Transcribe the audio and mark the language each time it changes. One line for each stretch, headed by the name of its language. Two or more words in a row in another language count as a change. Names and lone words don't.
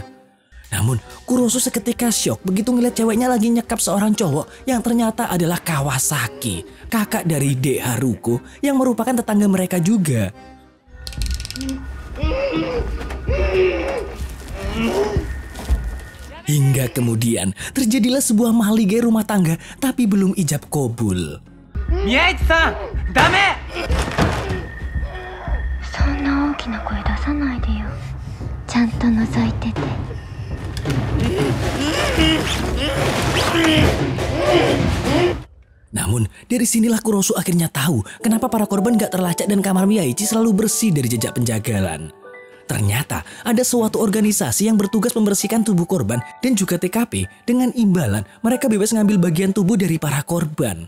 Indonesian: Namun Kurosu seketika syok begitu ngeliat ceweknya lagi nyekap seorang cowok yang ternyata adalah Kawasaki, kakak dari Dek Haruko yang merupakan tetangga mereka juga. Hingga kemudian terjadilah sebuah mahligai rumah tangga tapi belum ijab kabul.
Japanese: Miyaichi-san, dame! そんな大きな声出さないでよ。ちゃんと覗いてて。
Indonesian: Namun dari sinilah Kurosu akhirnya tahu kenapa para korban gak terlacak dan kamar Miyaichi selalu bersih dari jejak penjagalan. Ternyata ada suatu organisasi yang bertugas membersihkan tubuh korban dan juga TKP dengan imbalan mereka bebas ngambil bagian tubuh dari para korban.